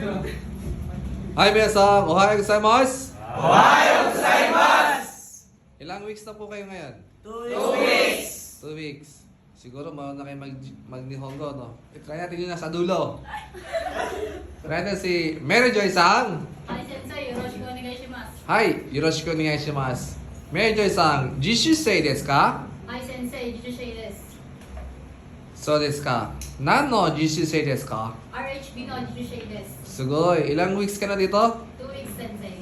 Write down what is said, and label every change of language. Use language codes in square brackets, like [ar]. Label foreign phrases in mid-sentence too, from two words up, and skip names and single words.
[ja] はい、皆さん! おはようございます! おはようございます! [tl] Ilang weeks na po kayo ngayon? [en] 2 weeks! 2 weeks. [tl] Siguro mauna kayo mag-Nihongo, no? Try natin yun nasa dulo. Try natin si Mary Joy-san. [ja] はい、先生. よろしくお願いします. はい、よろしくお願いします. Mary Joyさん、実習生ですか? はい、先生. 実習生です. そうですか。何の実習生ですか？ RHBの実習生です. [tl] すごい。Ilang weeks ka na dito? [en] 2 weeks, Sensei.